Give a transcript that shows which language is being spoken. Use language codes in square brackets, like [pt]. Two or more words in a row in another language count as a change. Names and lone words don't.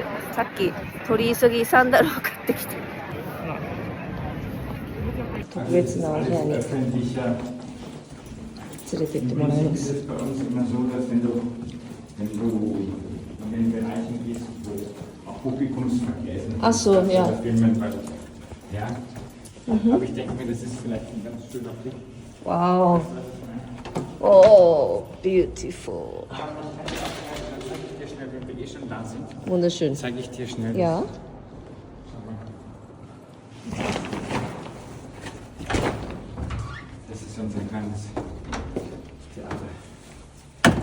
[ja] さっき取り急ぎサンダルを買ってきて、特別なお部屋に連れて行ってもらいます。あ、そう、ja. [de] Aber ich denke mir, das ist vielleicht ein ganz schöner Blick. [en] Wow. Oh, beautiful. [de] Zeige ich dir schnell, wenn wir schon da sind. Wunderschön. Zeige ich dir schnell. Ja. Das ist unser kleines Theater.